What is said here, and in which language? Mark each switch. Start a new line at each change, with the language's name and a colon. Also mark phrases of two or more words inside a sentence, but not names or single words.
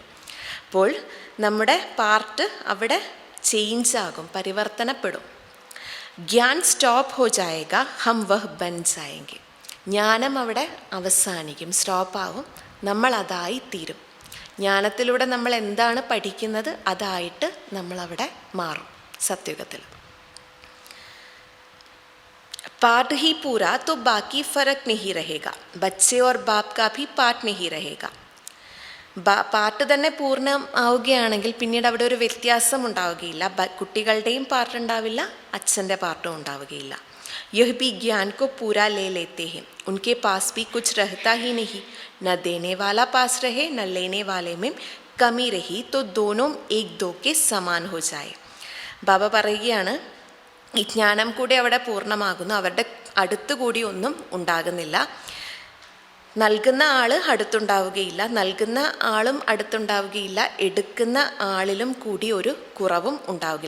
Malayalam: അപ്പോൾ നമ്മുടെ പാർട്ട് അവിടെ ചേഞ്ച് ആകും, പരിവർത്തനപ്പെടും.
Hindi: ज्ञान स्टॉप हो जाएगा हम वह बन जाएंगे.
Malayalam: ജ്ഞാനം അവിടെ അവസാനിക്കും, സ്റ്റോപ്പാവും, നമ്മൾ അതായി തീരും. ജ്ഞാനത്തിലൂടെ നമ്മൾ എന്താണ് പഠിക്കുന്നത് അതായിട്ട് നമ്മളവിടെ മാറും സത്യുഗത്തിൽ.
Hindi: पार्ट ही पूरा तो बाकी फ़र्क नहीं रहेगा, बच्चे और बाप का भी पार्ट नहीं रहेगा.
Malayalam: പാർട്ട് തന്നെ പൂർണ്ണമാവുകയാണെങ്കിൽ പിന്നീട് അവിടെ ഒരു വ്യത്യാസം ഉണ്ടാവുകയില്ല. കുട്ടികളുടെയും പാർട്ട് ഉണ്ടാവില്ല, അച്ഛൻ്റെ പാർട്ടും ഉണ്ടാവുകയില്ല.
Hindi: यह भी ज्ञान को पूरा ले लेते हैं, उनके पास भी कुछ रहता ही नहीं. न देने वाला पास रहे न लेने वाले में कमी रही तो दोनों एक दो के समान हो जाए.
Malayalam: ബാബ പറയുകയാണ്, ഈ ജ്ഞാനം കൂടി അവിടെ പൂർണ്ണമാകുന്നു, അവരുടെ അടുത്തുകൂടി ഒന്നും ഉണ്ടാകുന്നില്ല. നൽകുന്ന ആൾ അടുത്തുണ്ടാവുകയില്ല, നൽകുന്ന ആളും അടുത്തുണ്ടാവുകയില്ല, എടുക്കുന്ന ആളിലും കൂടി ഒരു കുറവും ഉണ്ടാവുകയില്ല.